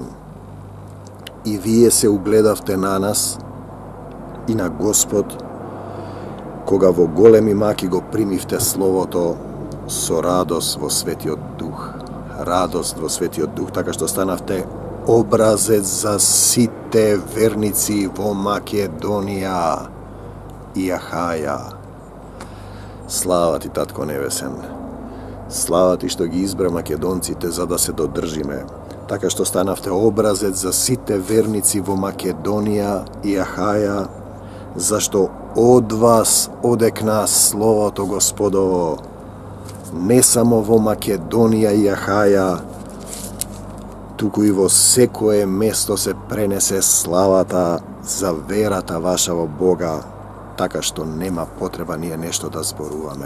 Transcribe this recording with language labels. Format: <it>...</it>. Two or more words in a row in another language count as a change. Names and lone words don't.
<mk>И вие се угледавте на нас и на Господ, кога во големи маки го примивте Словото со радост во Светиот Дух. Радост во Светиот Дух, така што станавте образец за сите верници во Македонија. и Ахаја. Слава ти, Татко Небесен. Слава ти što ги избра македонците за да се додржиме, така што станавте образец за сите верници во Македонија и Ахаја, зашто од вас оде к нас Словото Господово, не само во Македонија и Ахаја, туку и во секое место се пренесе славата за верата ваша во Бога, така што нема потреба ние нешто да зборуваме.</mk>